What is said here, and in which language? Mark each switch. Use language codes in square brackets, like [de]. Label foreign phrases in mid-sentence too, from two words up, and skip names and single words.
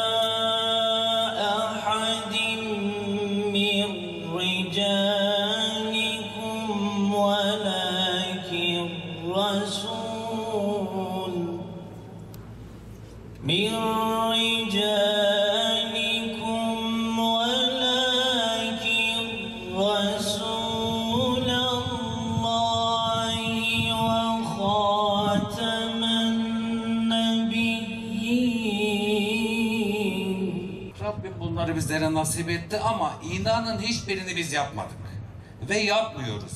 [ar] أحدٍ من رجالكم ولكن رسول من رجالكم ولكن رسول [tr] Rabbim bunları bizlere nasip etti ama inanın hiçbirini biz yapmadık. Ve yapmıyoruz.